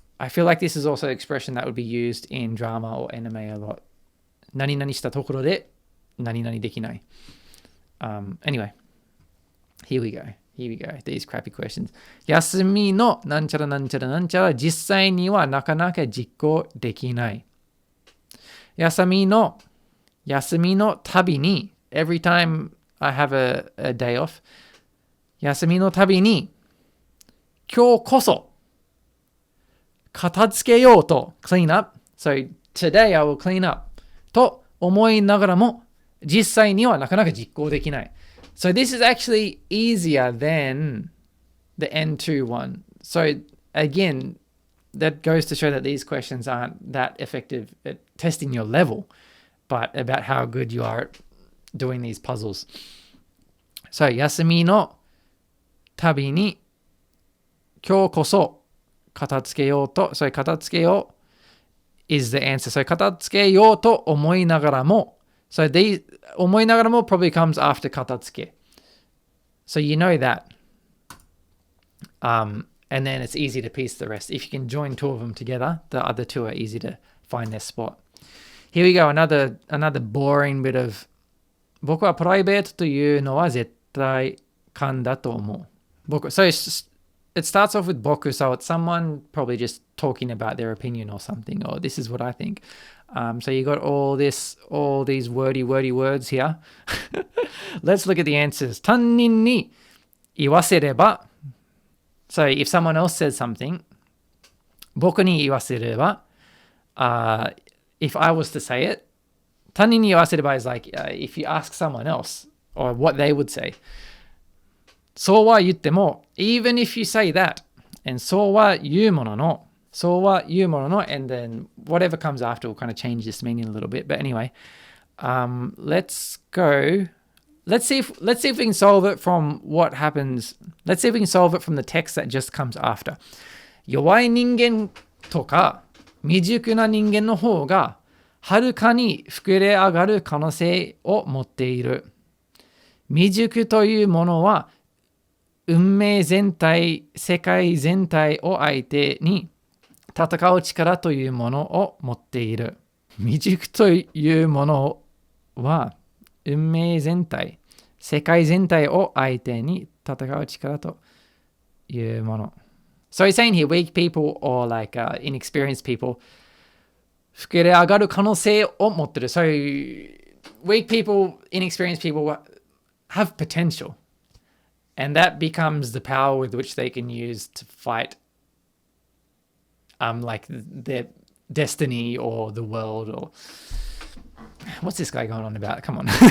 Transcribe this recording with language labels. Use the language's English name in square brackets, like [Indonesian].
[English] I feel like this is also an expression that would be used in drama or anime a lot. [Japanese] 何々したところで何々できない. [English] Anyway, here we go. These crappy questions. [Japanese] 休みのなんちゃらなんちゃらなんちゃら実際にはなかなか実行できない。休みのたびに [English] every time I have a day off, [Japanese] 休みのたびに今日こそ片付けようと [English] clean up. So today I will clean up [Japanese] と思いながらも実際にはなかなか実行できない. [English] So this is actually easier than the N2 one. So again, that goes to show that these questions aren't that effective at testing your level, but about how good you are at doing these puzzles. So [Japanese] 休みのたびに今日こそ片付けようと、 [English] 片付けよう is the answer. So 片付けようと思いながらも So these 思いながらも probably comes after 片付け. So you know that. And then it's easy to piece the rest. If you can join two of them together, the other two are easy to find their spot. Here we go, another boring bit of [Japanese] 僕はプライベートというのは絶対勘だと思う。 [English] So it starts off with 僕, so it's someone probably just talking about their opinion or something, or this is what I think. So you got all these wordy words here. Let's look at the answers. [Japanese] 他人に言わせれば [English] So if someone else says something, [Japanese] 僕に言わせれば [English] if I was to say it, 他人に言わせれば is like if you ask someone else or what they would say. [Japanese] そうは言っても [English] even if you say that, and [Japanese] そうは言うものの [English] and then whatever comes after will kind of change this meaning a little bit. But anyway, let's see if we can solve it from what happens. Let's see if we can solve it from the text that just comes after. [Japanese] 弱い人間とか未熟な人間の方がはるかに膨れ上がる可能性を持っている。未熟というものは運命全体、世界全体を相手に戦う力というものを持っている。未熟というものは運命全体、世界全体を相手に戦う力というもの。 [English] So he's saying here, weak people or like inexperienced people [Japanese] 膨れ上がる可能性を持っている。 [English] So weak people, inexperienced people have potential. And that becomes the power with which they can use to fight like their destiny or the world or what's this guy going on about? Come on.